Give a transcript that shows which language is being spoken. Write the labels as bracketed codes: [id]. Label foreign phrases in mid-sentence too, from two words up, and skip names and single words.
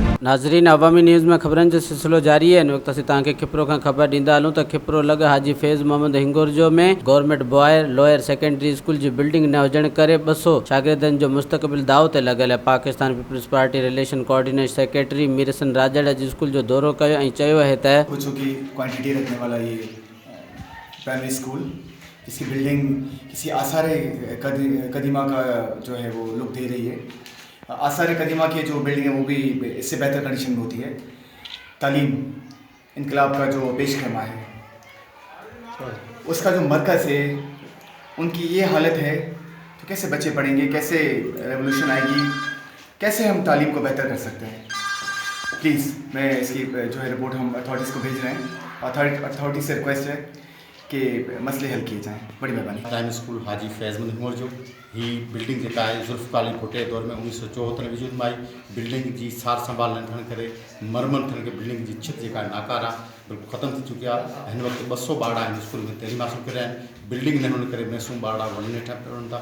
[sd] नाज़रीन, अवामी न्यूज़ में ख़बरनि जो सिलसिलो जारी है। इन वक्त असीं तव्हांखे खिपरो खां ख़बर ॾींदा हलूं त खिपरो लॻ हाजी फैज़ मोहम्मद हिंगुरजो में गवर्नमेंट बॉय लोअर सेकेंडरी स्कूल जी बिल्डिंग न हुजण करे 200 शागिर्दनि जो मुस्तक़बिल दाव ते लॻल है। पाकिस्तान पीपल्स पार्टी [en] relation coordination secretary [sd] मीरसन राजड़ अॼु स्कूल जो दौरो कयो ऐं चयो है त [ur] بچوں کی کوانٹیٹی رکھنے والا یہ پرائمری اسکول، اس کی بلڈنگ کسی آثار قدیمہ کا جو ہے وہ لک دے رہی ہے. آثار قدیمہ کی جو بلڈنگ ہے وہ بھی اس سے بہتر کنڈیشن میں ہوتی ہے. تعلیم انقلاب کا جو پیش خیمہ ہے، اس کا جو مرکز ہے، ان کی یہ حالت ہے تو کیسے بچے پڑھیں گے، کیسے ریولوشن آئے گی، کیسے ہم تعلیم کو بہتر کر سکتے ہیں. پلیز میں اس کی جو ہے رپورٹ ہم اتھارٹیز کو بھیج رہے ہیں. اتھارٹی سے ریکویسٹ ہے کہ مسئلے حل کیے جائیں، بڑی مہربانی. [sd] प्राइमरी स्कूल हाजी फैज़ मोहम्मद हिंगुरजो ही बिल्डिंग जेका आहे ज़ुल्फ़कार अली भुट्टे दौर में 1974 में वजूद में आई। बिल्डिंग जी सार संभाल न थियण करे मरमत थियण करे बिल्डिंग जी छित जेका नाकार आहे बिल्कुलु ख़त्म थी चुकी आहे। हिन वक़्तु 200 ॿार हिन स्कूल में तइलीम हासिल करे आहिनि। बिल्डिंग न हुअण करे मासूम ॿार वॾनि हेठां पढ़नि था।